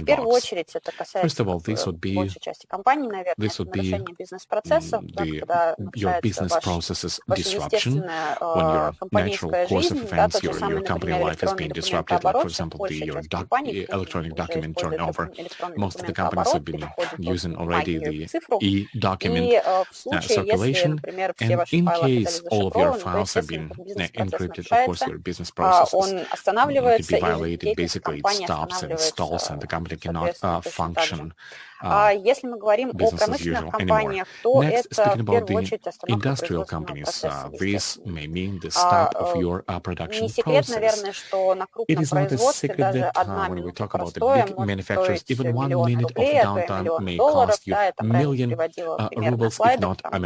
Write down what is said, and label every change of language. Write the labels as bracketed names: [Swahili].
[Russian] В первую очередь это касается большей части компаний, наверное, это нарушение бизнес-процессов, когда нарушается ваша естественная компанейская жизнь, да, тот же самый, например, электронный документооборот, большая часть компаний использует электронный документооборот, переходит на цифру, и в случае, если, например, все ваши файлы оказались зашифрованы, то, естественно, бизнес-процесс нарушается, он останавливается, и деятельность компании [English] installs and the company cannot function. [Russian] Если мы говорим о промышленных компаниях, то это в первую очередь остановка производственного процесса. [English] This may mean the stop of your production [Russian] Не секрет, наверное, что на крупном производстве даже одна минута простоя может стоить $1 миллион рублей, а то и $1 миллион, да, это раньше приводило пример на слайдах.